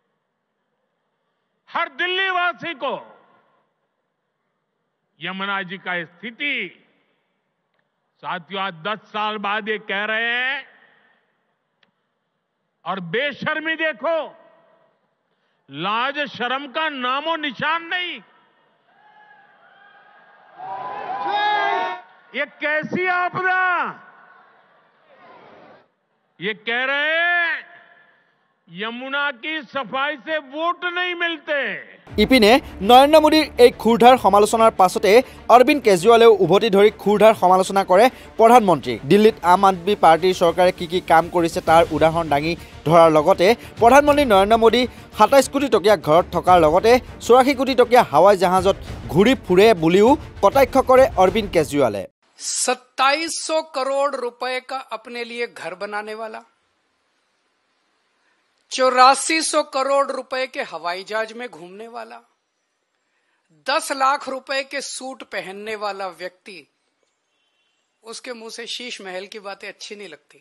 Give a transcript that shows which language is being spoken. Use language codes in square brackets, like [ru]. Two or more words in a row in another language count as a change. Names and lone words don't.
[hi] हर दिल्ली वासी को यमुना जी का स्थिति, साथियों आज 10 साल बाद ये कह रहे हैं, और बेशर्मी देखो, लाज शर्म का नामो निशान नहीं। ये कैसी आपदा, ये कह रहे हैं यमुना की सफाई से वोट नहीं मिलते। [as] ইপিনে নৰেন্দ্ৰ মোদীৰ এই ক্ষুৰধাৰ সমালোচনাৰ পাছতে অৰবিন্দ কেজৰিৱালেও উভতি ধৰি ক্ষুৰধাৰ সমালোচনা কৰে প্ৰধানমন্ত্ৰীক। দিল্লীত আম আদমি পাৰ্টিৰ চৰকাৰে কি কাম কৰিছে তাৰ উদাহৰণ দাঙি ধৰাৰ লগতে প্ৰধানমন্ত্ৰী নৰেন্দ্ৰ মোদী ২৭ কোটি টকীয়া ঘৰত থকাৰ লগতে ৮৪ কোটি টকীয়া হাৱাই জাহাজত ঘূৰি ফুৰে বুলিও কটাক্ষ কৰে অৰবিন্দ কেজৰিৱালে। [hi] 2700 करोड़ रुपए का अपने लिए घर बनाने वाला, 8400 करोड़ रुपए के हवाई जहाज में घूमने वाला, 10 लाख रुपए के सूट पहनने वाला व्यक्ति, उसके मुंह से शीश महल की बातें अच्छी नहीं लगती।